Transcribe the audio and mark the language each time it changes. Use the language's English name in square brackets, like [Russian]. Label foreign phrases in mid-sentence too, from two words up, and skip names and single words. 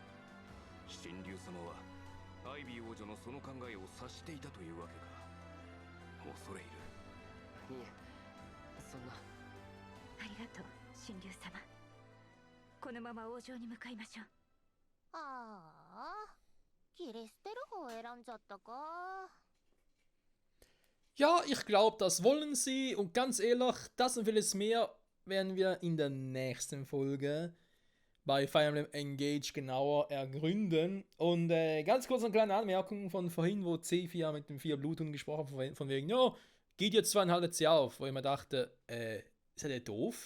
[Japanese] 神竜様はアイビー王女のその考えを察していたというわけか。恐れ入る。いえ、そんな。ありがとう、神竜様。このまま王城に向かいましょう。ああ、切り捨てる方を選んじゃったか。 [German] Ja, ich glaube, das wollen sie. Und ganz ehrlich, das und vieles mehr werden wir in der nächsten Folge bei Fire Emblem Engage genauer ergründen. Und ganz kurz eine kleine Anmerkung von vorhin, wo C4 mit dem 4 Bluthunden gesprochen hat, von wegen, ja, geht jetzt zwar ein halbes Jahr auf, wo ich mir dachte, ist er doof?